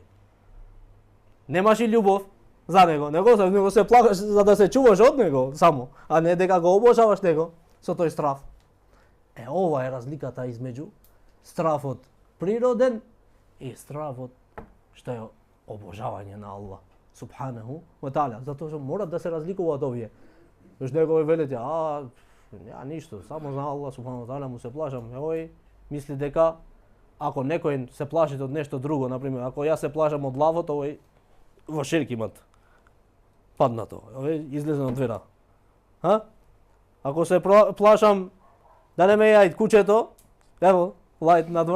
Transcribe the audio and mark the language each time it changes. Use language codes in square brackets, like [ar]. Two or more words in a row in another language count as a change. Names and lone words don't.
[mk] Немаш и љубов за него. Него се плашиш за да се чуваш од него само, а не дека го обожаваш него со тој страв. Ова е разликата измеѓу страфот природен и страфот што е обожавање на Аллах [ar] سبحانه وتعالى. [mk] Затоа што морат да се разликуваат овие. Зашто некој велите, ја ништо, само за Аллах [ar] سبحانه وتعالى [mk] му се плашам. Овој мисли дека ако некој се плаши од нешто друго, например, ако јас се плашам од лавот, овој во ширк имат паднато. Овој излезе од двера. Ако се плашам да не ме јајд кучето, ево, лајд надвор.